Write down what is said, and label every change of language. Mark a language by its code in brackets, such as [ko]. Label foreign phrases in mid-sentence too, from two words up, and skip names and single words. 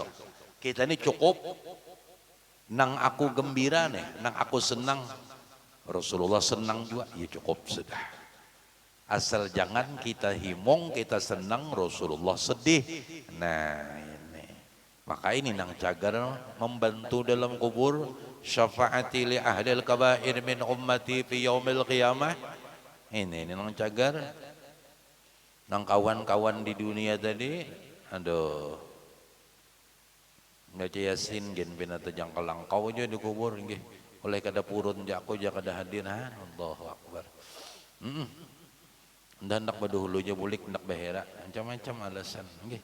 [bjn] Kita ini cukup nang aku gembira nih, nang aku senang Rasulullah senang juga, ya cukup sudah. Asal jangan kita himung, kita senang, Rasulullah sedih. Nah ini, maka ini nang cagar membantu dalam kubur. [ar] Syafaati li ahlil kabair min ummati fi yaumil qiyamah. [bjn] Ini nang cagar, nang kawan-kawan di dunia tadi, aduh, baca Yasin gen binata jangka langkau aja dikubur nggih. Oleh kada purun jako ja kada hadir, [ar] Allahu Akbar. [bjn] Dan nak baduhulunya bulik nak behera, macam-macam alasan nggih.